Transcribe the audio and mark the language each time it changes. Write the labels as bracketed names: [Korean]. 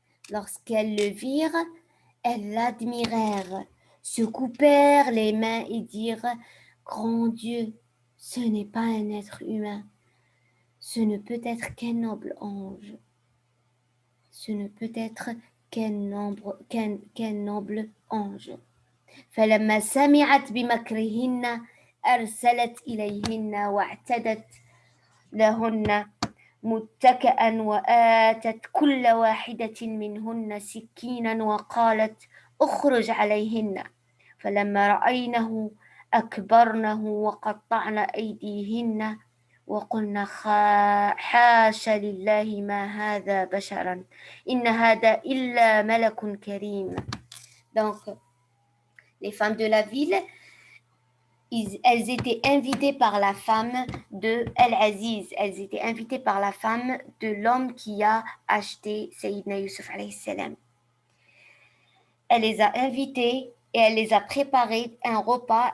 [French] Lorsqu'elles le virent, elles l'admirèrent, se coupèrent les mains et dirent, grand Dieu, ce n'est pas un être humain, ce ne peut être qu'un noble ange, ce ne peut être qu'un noble ange. [Arabic] فلما سمعت بمكرهن أرسلت إليهن واعتدت لهن متكئا وآتت كل واحدة منهن سكينا وقالت اخرج عليهن فلما رأينه أكبرنه وقطعن أيديهن وقلن حاش لله ما هذا بشرا إن هذا إلا ملك كريم. [French] Donc, les femmes de la ville, elles étaient invitées par la femme de El-Aziz. Elles étaient invitées par la femme de l'homme qui a acheté Sayyidina Yusuf alayhi salam. Elle les a invitées et elle les a préparées un repas.